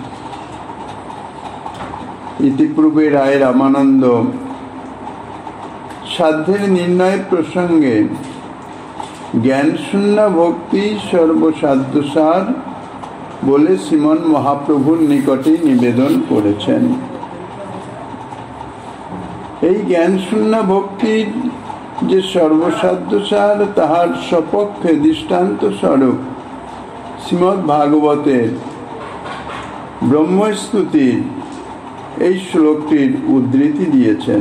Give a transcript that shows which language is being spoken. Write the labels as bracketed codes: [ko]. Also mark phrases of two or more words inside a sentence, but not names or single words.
[bn] ইতিপূর্বে রায় রামানন্দ সাধ্যের নির্ণয় প্রসঙ্গে জ্ঞান শূন্য ভক্তি সর্বসাধ্যসার বলে শ্রীমন মহাপ্রভুর নিকটে নিবেদন করেছেন। এই জ্ঞান শূন্য ভক্তির যে সর্বসাধ্যসার তাহার সপক্ষে দৃষ্টান্ত স্বরূপ শ্রীমদ্ ভাগবতের ব্রহ্মস্তুতির এই শ্লোকটির উদ্ধৃতি দিয়েছেন।